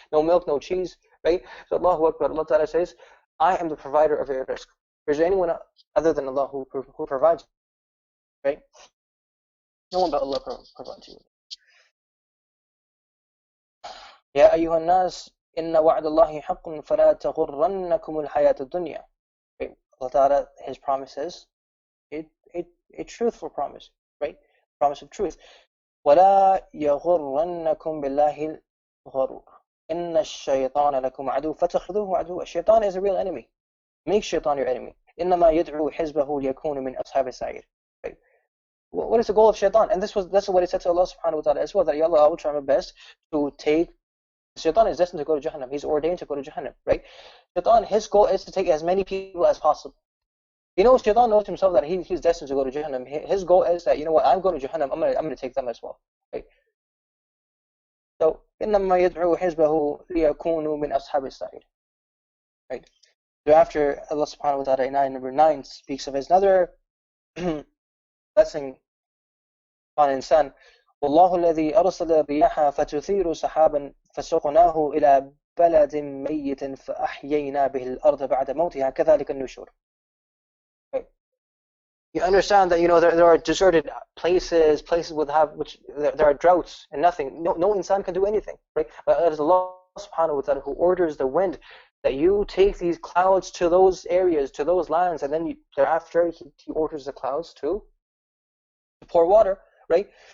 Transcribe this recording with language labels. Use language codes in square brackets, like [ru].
[en] No milk, no cheese, right? So Allahu Akbar, Allah Ta'ala says, I am the provider of your rizq. Is there anyone other than Allah who provides, right? No one but Allah provides you. [ar] يا أيها الناس إن وعد الله حق فلا تغرنكم الحياة الدنيا. [en] Allah Ta'ala, His promises, a truthful promise, right? Promise of truth. [ar] ولا يغرنكم بالله الغرور إن الشيطان لكم عدو فاتخذوه عدوا. [en] Shaitan is a real enemy. Make shaitan your enemy. [ar] إنما يدعو حزبه ليكون من أصحاب السعير. [en] Right? What is the goal of shaitan? And that's what he said to Allah subhanahu wa ta'ala as well, that Ya Allah, I will try my best to take. Shaitan is destined to go to Jahannam. He's ordained to go to Jahannam, right? Shaitan, his goal is to take as many people as possible. Shaitan knows himself that he's destined to go to Jahannam. His goal is that, I'm going to Jahannam, I'm going to take them as well, right? So, [ar] إِنَّمَا يَدْعُو حِزْبَهُ لِيَكُونُوا مِنْ أَصْحَابِ السَّعِيرِ, [en] right? So after Allah subhanahu wa ta'ala in ayah number 9 speaks of his another blessing on insan. [ar] والله الذي أرسل الرياح فتثير سحابا فسقناه إلى بلد ميت فأحيينا به الأرض بعد موتها كذلك النشور. [en] You understand that there are deserted places which there are droughts and nothing. No insan can do anything, right? But it is Allah subhanahu wa ta'ala who orders the wind, that you take these clouds to those areas, to those lands, and then thereafter he orders the clouds to pour water, right?